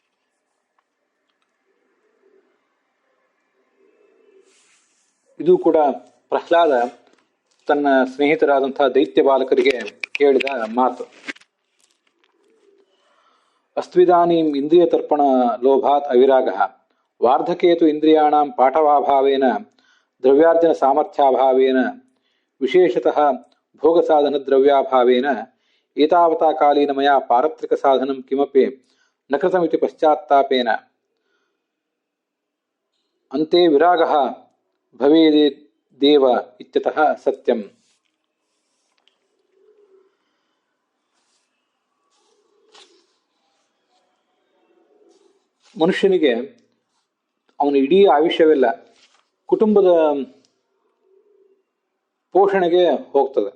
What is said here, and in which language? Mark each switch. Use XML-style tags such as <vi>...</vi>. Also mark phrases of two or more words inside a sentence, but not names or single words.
<kn>ಇದು ಕೂಡ ಪ್ರಹ್ಲಾದ ತನ್ನ ಸ್ನೇಹಿತರಾದಂತಹ ದೈತ್ಯ ಬಾಲಕರಿಗೆ ಹೇಳಿದ ಮಾತು.</kn> <sa>ಅಸ್ತ್ವಿದಾನೀಂ ಇಂದ್ರಿಯ ತರ್ಪಣ ಲೋಭಾತ್ ಅವಿರಾಗಃ ವಾರ್ಧಕೇತು ಇಂದ್ರಿಯಾಣಾಂ ಪಾಠವಾಭಾವೇನ ದ್ರವ್ಯಾರ್ಜನ ಸಾಮರ್ಥ್ಯಾಭಾವೇನ ವಿಶೇಷತಃ ಭೋಗ ಸಾಧನ ದ್ರವ್ಯಾಭಾವೇನ ಏತಾವತಾ ಕಾಲೀನ ಮಯಾ ಪಾರತ್ರಿಕ ಸಾಧನಂ ಕಿಮಪಿ ನ ಕೃತಮಿತಿ ಪಶ್ಚಾತ್ತಾಪೇನ ಅಂತೆ ವಿರಾಗಃ ಭವೇದೇವ ಇತ್ಯತಃ ಸತ್ಯಂ.</sa> <kn>ಮನುಷ್ಯನಿಗೆ ಅವನ ಇಡೀ ಆಯುಷ್ಯವೆಲ್ಲ ಕುಟುಂಬದ ಪೋಷಣೆಗೆ ಹೋಗ್ತದೆ.</kn>